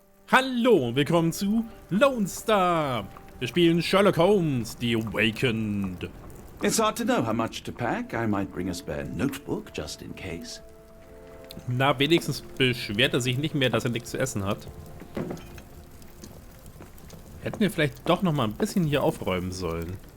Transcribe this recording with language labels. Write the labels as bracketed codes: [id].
[de] Hallo und willkommen zu Lonestar. Wir spielen Sherlock Holmes, The Awakened. [en] It's hard to know how much to pack. I might bring a spare notebook just in case. [de] Na, wenigstens beschwert er sich nicht mehr, dass er nichts zu essen hat. Hätten wir vielleicht doch noch mal ein bisschen hier aufräumen sollen.